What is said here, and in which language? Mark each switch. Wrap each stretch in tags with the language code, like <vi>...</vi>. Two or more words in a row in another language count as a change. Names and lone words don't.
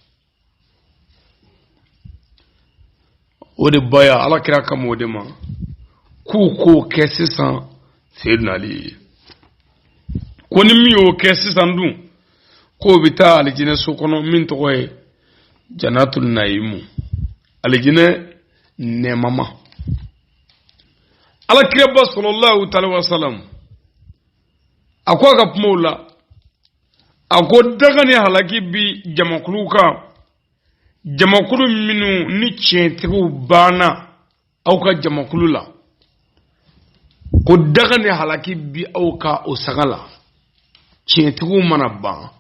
<bm>o de baya ala kira kama o de ma k'o kɛ sisan Seydina Ali ye ko ni min y'o kɛ sisan dun k'o bɛ taa alijinɛ so kɔnɔ min tɔgɔ ye</bm> <ar>جنة النعيم</ar> <bm>alijinɛ nɛɛmama ala kira ba</bm> <ar>صلى الله تعالى وسلم</ar> <bm>a ko a ka kumaw la a ko daga ni halaki bi jamakulu kan jamakulu minnu ni tiɲɛtigiw banna aw ka jamakulu la ko daga ni halaki bi aw ka o saga la tiɲɛtigiw mana ban</bm>